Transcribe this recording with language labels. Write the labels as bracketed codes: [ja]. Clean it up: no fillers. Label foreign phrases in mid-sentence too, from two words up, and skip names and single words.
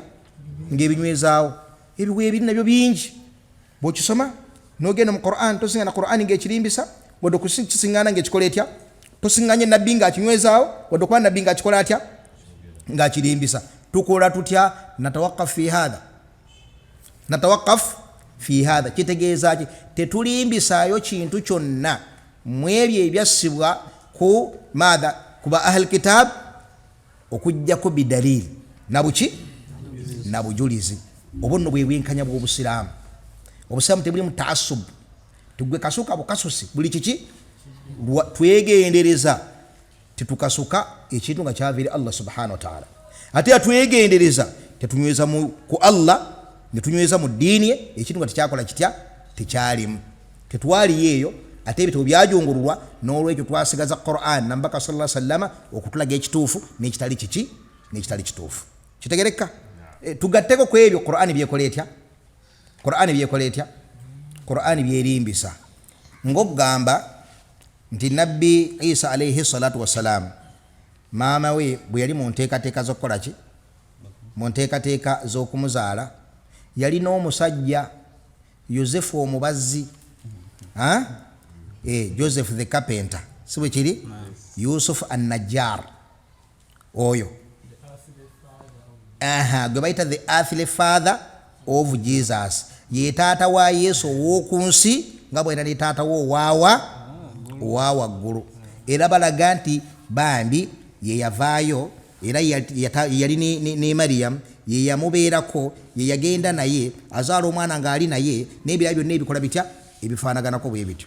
[lg] Ng'ebinywezaawo. Ebiwe ebiri nabyo bingi. Bw'okisoma n'ogenda mu Qur'an tosingana Qur'ani ng'ekirimbisa wadde okukisiŋŋaana ng'ekikola etya? Tosiŋŋanye nabbi ng'akinywezaawo wadde okuba nabbi ng'akikola atya? Ng'akirimbisa. Tukola tutya? [ar] نتوقف في هذا. نتوقف في هذا. [lg] Kitegeeza ki? Tetulimbisaayo kintu kyonna mu ebyo ebyassibwa ku maadha kuba [ar] أهل الكتاب [lg] okujjako bidalili nabuki? Nabujulizi. Obwo nno bwe bwenkanya bw'Obusiraamu. Obusiraamu tebuli mu taasub. Tugwe kasuka bukasusi buli kiki? Twegendereza tetukasuka ekintu nga kyaviire [ar] الله سبحانه وتعالى. [lg] Ate atwegendereza tetunyweza ku Allah ne tunyweza mu ddiini ye ekintu nga tekyakola kitya? Tekyalimu. Tetwali eyo ate ebitabo byajungululwa n'olwekyo twasigaza Qur'an nambaka [ar] صلى الله عليه وسلم [lg] okutulaga ekituufu n'ekitali kiki? N'ekitali kituufu. Kitegereka? Tugatteko ku ebyo Qur'ani byekola etya? Qur'ani byekola etya? Qur'ani byerimbisa. Ng'ogamba nti Nabbi Isa [ar] عليه الصلاة والسلام [lg] maama we bwe yali mu nteekateeka z'okukola ki? Mu nteekateeka z'okumuzaala yalina omusajja Yosefu omubazzi. [en] Joseph the carpenter. [lg] Si bwe kiri? [ar] يوسف النجار. Oyo. [lg] Gwe bayita [en] the earthly father of Jesus. [lg] Ye taata wa Yesu ow'oku nsi nga bw'era ne taata wo owa waggulu. Era balaga nti bambi ye yavaayo era yali ne Maryam ye yamubeerako ye yagenda naye azaala omwana ng'ali naye n'ebirala byonna ebikola bitya ebifaanaganako bwe bityo.